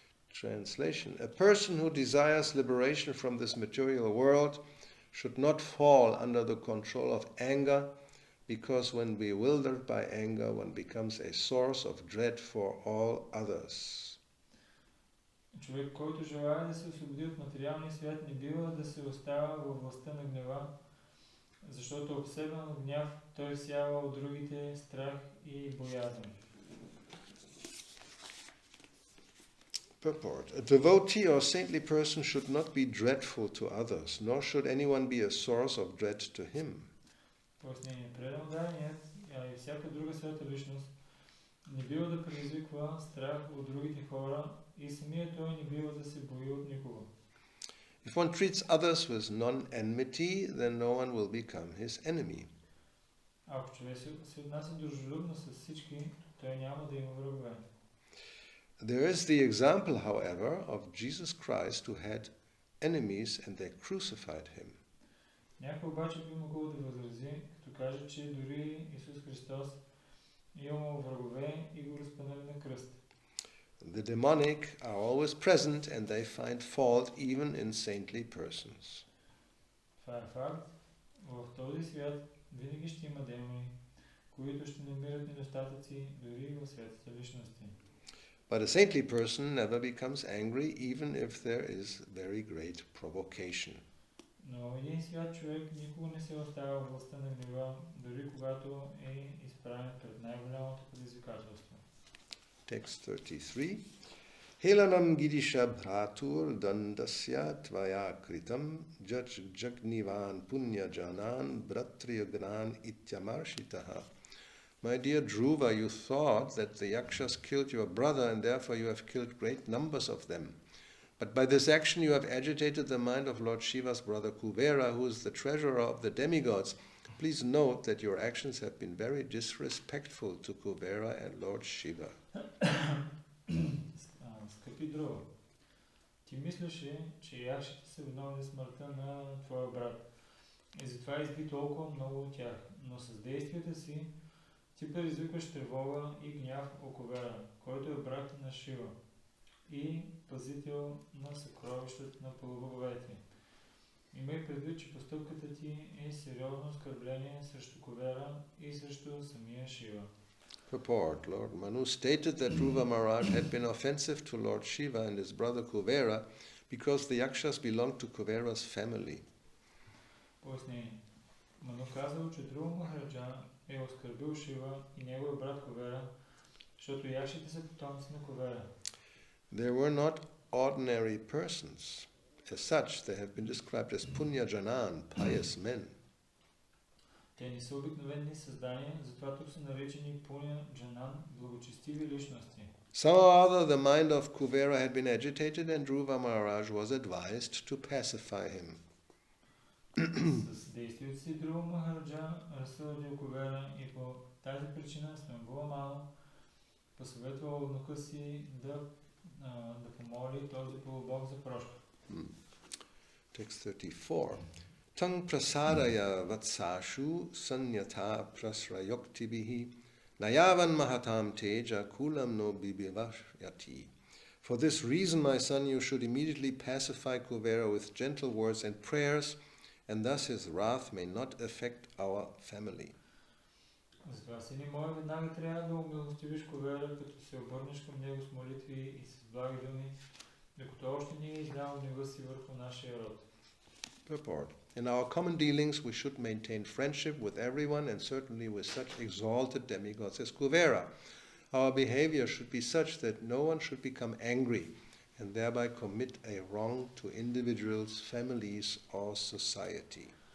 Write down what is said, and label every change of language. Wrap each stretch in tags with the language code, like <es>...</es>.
<en>Translation: a person who desires liberation from this material world should not fall under the control of anger, because when bewildered by anger, one becomes a source of dread for all others.</en> <bg>Човек, който желая да се освободи от материалния свят, не бива да се остава във властта на гнева, защото обсебен от гняв, той всява от другите страх и боязън.</bg> <en>Purport. A devotee or saintly person should not be dreadful to others, nor should anyone be a source of dread to him.</en> <bg>Пояснение. Преданодареният, а и всяка друга свята личност не бива да предизвиква страх от другите хора и самият той не бива да се бои от никого.</bg> <en>If one treats others with non-enmity, then no one will become his enemy.</en> <bg>Ако човек се отнася дружелюбно с всички, той няма да има врагове.</bg> <en>There is the example, however, of Jesus Christ who had enemies and they crucified him.</en> <bg>Някой обаче би могъл да възрази, като каже, че дори Исус Христос имал врагове и го разпънали на кръст.</bg> <en>The demonic are always present and they find fault even in saintly persons.</en> <bg>Това е факт. В този свят винаги ще има демони, които ще намират недостатъци дори в светите личности.</bg> <en>But a saintly person never becomes angry even if there is very great provocation.</en> <bg>Но един свят човек никога не се оставя в властта на гнева, дори когато е изправен пред най-голямото предизвикателство.</bg> <en>Text 33.</en> <sa>Helanam gidisha bhratur dandasya tvaya kritam jagnivan punya janan bhratriyagnan ityamarshitaha.</sa> <en>My dear Dhruva, you thought that the Yakshas killed your brother and therefore you have killed great numbers of them. But by this action you have agitated the mind of Lord Shiva's brother Kuvera, who is the treasurer of the demigods. Please note that your actions have been very disrespectful to Kuvera and Lord Shiva.</en> <bg>Скъпи Друва, ти мислеше, че якшите са виновни за смъртта на твоя брат и затова изби толкова много от тях, но с действията си ти предизвикваш тревога и гняв у Кувера, който е брат на Шива и пазител на съкровищата на полубоговете. Имай предвид, че постъпката ти е сериозно оскърбление срещу Кувера и срещу самия Шива.</bg> <en>Purport. Lord Manu stated that Dhruva Maharaj had been offensive to Lord Shiva and his brother Kuvera because the Yakshas belonged to Kuvera's family.</en> <bg>Пояснение. Ману казал, че Dhruva Махараджа е оскърбил Шива и неговия брат Кувера, защото якшите са потомци на Кувера.</bg> <en>They were not ordinary persons. As such, they have been described as Punya Janan, pious men.</en> <bg>Те не са обикновени създания, затова тук са наречени Пуня Джанан, благочестиви личности.</bg> <en>Somehow or other, the mind of Kuvera had been agitated and Dhruva Maharaj was advised to pacify him.</en> <bg>С действието си Dhruva Махараджа разсъдил Кувера и по тази причина Свамбува Ману посъветвал внука си да помоли този полубог за прошка.</bg> <en>Text 34.</en> <sa>Tang prasadaya vatsashu sanyatha prasrayoktibihi nayavan mahatam teja kulam no bibivashyati.</sa> <en>For this reason, my son, you should immediately pacify Kuvera with gentle words and prayers, and thus his wrath may not affect our family.</en> <bg>Затова, сини мой, веднага трябва да умилостивиш Кувера, като се обърнеш към него с молитви и с благи думи, докато още не е излял гнева си върху нашия род.</bg> <en>Purport. In our common dealings, we should maintain friendship with everyone and certainly with such exalted demigods as Kuvera. Our behavior should be such that no one should become angry and thereby commit a wrong to individuals, families or society.</en>